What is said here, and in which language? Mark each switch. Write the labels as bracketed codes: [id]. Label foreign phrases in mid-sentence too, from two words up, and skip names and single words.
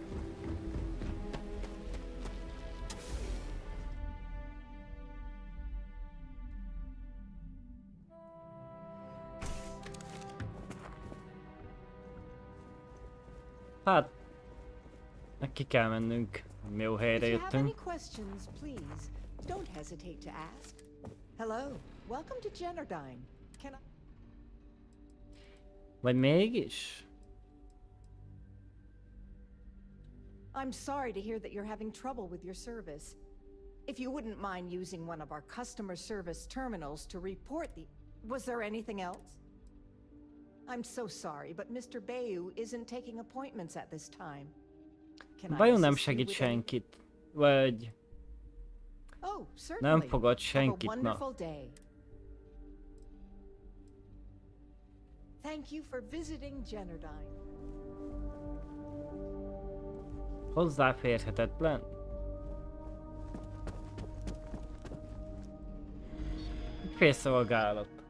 [hu] Hát, ki kell mennünk. Jó helyre jöttünk. [en] Don't hesitate to ask. Hello, welcome to Generdyne. Can I... [hu] Vagy mégis? [en] I'm sorry to hear that you're having trouble with your service. If you wouldn't mind using one of our customer service terminals to report the... Was there anything else? I'm so sorry, but Mr. Bayou isn't taking appointments at this time. [hu] Vajon nem segít senkit? Vagy... Oh, nem fogad senkit, na. [en] Thank you for visiting Generdyne. [hu] Hozzáférhetetlen. Félszolgálat.